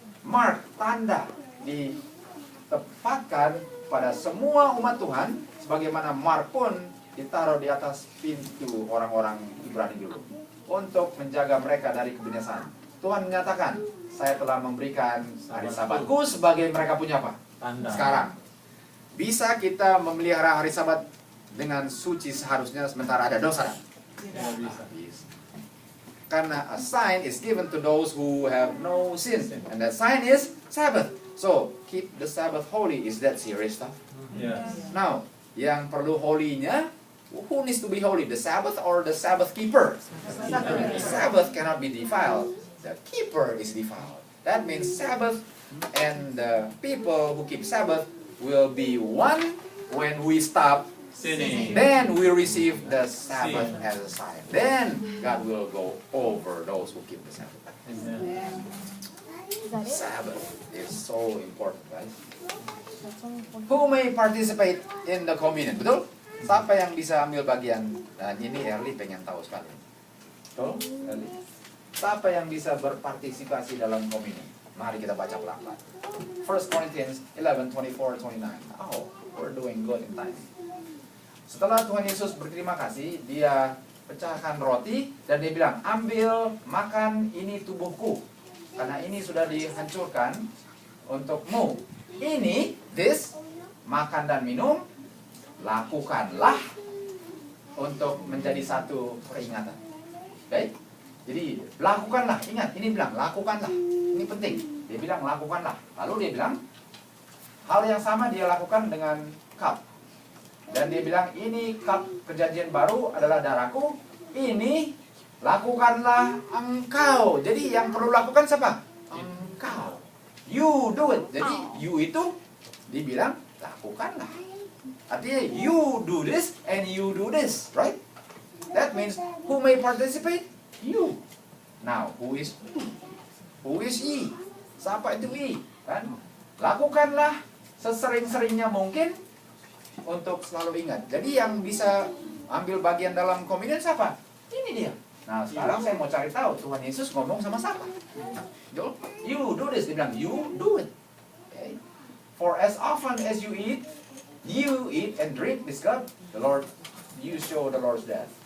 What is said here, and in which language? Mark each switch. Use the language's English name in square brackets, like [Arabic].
[Indonesian] Mark, tanda ditempatkan pada semua umat Tuhan, sebagaimana mark pun ditaruh di atas pintu orang-orang Ibrani dulu untuk menjaga mereka dari kebinasaan. Tuhan menyatakan, saya telah memberikan hari Sabatku sebagai mereka punya apa? Tanda. Sekarang bisa kita memelihara hari Sabat dengan suci seharusnya sementara ada dosa? Tidak bisa. Bisa. Karena [English] a sign is given to those who have no sin, and that sign is Sabbath. So keep the Sabbath holy. Is that serious stuff? Yes. Now, [Indonesian] yang perlu holy-nya, [English] who needs to be holy? The Sabbath or the Sabbath keeper? The Sabbath cannot be defiled. The keeper is defiled. That means Sabbath and the people who keep Sabbath will be one when we stop Sinning. then we receive the Sabbath as a sign. Then God will go over those who keep the Sabbath. Amen. Is that it? Sabbath is so important, guys. That's only one. Who may participate in the communion? [Indonesian] Betul? Siapa yang bisa ambil bagian? Dan ini Erli pengen tahu sekali. Betul? Erli. Siapa yang bisa berpartisipasi dalam communion? Mari kita baca pelan-pelan. 1 Corinthians 11:24-29. [English] Oh, we're doing good in time. [Indonesian] Setelah Tuhan Yesus berterima kasih, dia pecahkan roti dan dia bilang, ambil, makan, ini tubuhku. Karena ini sudah dihancurkan untukmu. Ini, this, makan dan minum, lakukanlah untuk menjadi satu peringatan. Baik? Jadi, lakukanlah. Ingat, ini bilang, lakukanlah. Ini penting. Dia bilang, lakukanlah. Lalu dia bilang, hal yang sama dia lakukan dengan cup. Dan dia bilang, ini cup perjanjian baru adalah darahku. Ini lakukanlah engkau. Jadi yang perlu lakukan siapa? Engkau. [English] You do it. [Indonesian] Jadi you itu dibilang lakukanlah. [English] Artinya you do this and you do this, right? That means who may participate? You. Now who is who? Who is ye? [Indonesian] Siapa itu ye? Kan? Lakukanlah sesering-seringnya mungkin untuk selalu ingat. Jadi yang bisa ambil bagian dalam communion siapa? Ini dia. Nah sekarang saya mau cari tahu Tuhan Yesus ngomong sama siapa? [English] You do this. [Indonesian] Dia bilang [English] you do it. Okay. For as often as you eat and drink this cup, the Lord, you show the Lord's death.